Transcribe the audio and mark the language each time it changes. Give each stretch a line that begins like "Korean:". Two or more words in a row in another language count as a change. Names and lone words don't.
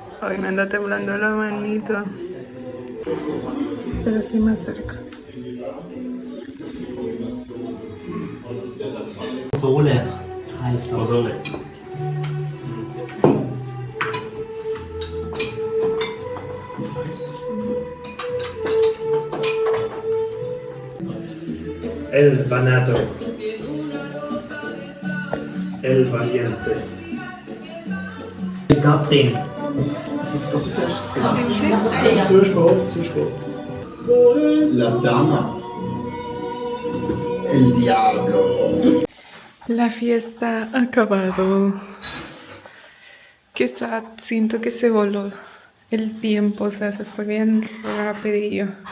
Spanish: Ay, me anda temblando la manito. Pero sí más cerca.
German: Pozole heißt das.
Spanish: Pozole. El Vanado. El Valiente. Katrin.
German: Das ist erst zu spät, zu spät.
Spanish: La Dama. El Diablo. La fiesta ha acabado. Qué sad, siento que se voló el tiempo, o sea, se fue bien rapidillo.